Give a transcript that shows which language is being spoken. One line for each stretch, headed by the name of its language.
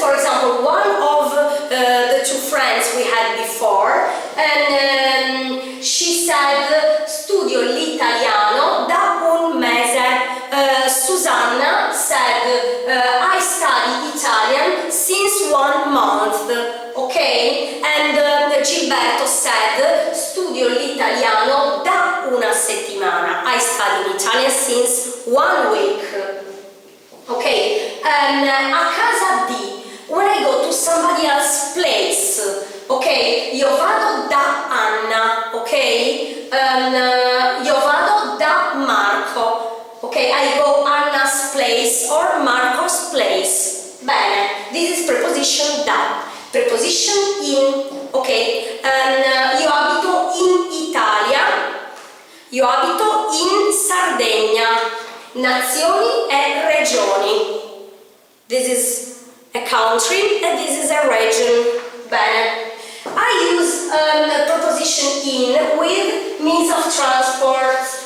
English: For example, one of the two friends we had before, and she said
Italian: studio l'italiano da un mese.
English: Susanna said I study Italian since 1 month. Okay? And Gilberto said
Italian: studio l'italiano da una settimana.
English: I study Italian since 1 week. Okay? And
Italian: a casa di,
English: when I go to somebody else's place, okay?
Italian: Io vado da Anna, okay? Io vado da Marco, okay?
English: I go Anna's place or Marco's place. Bene, this is preposition da. Preposition in, ok?
Italian: Io abito in Italia, io abito in Sardegna. Nazioni e regioni.
English: This is a country and this is a region. Bene. I use preposition in with means of transport.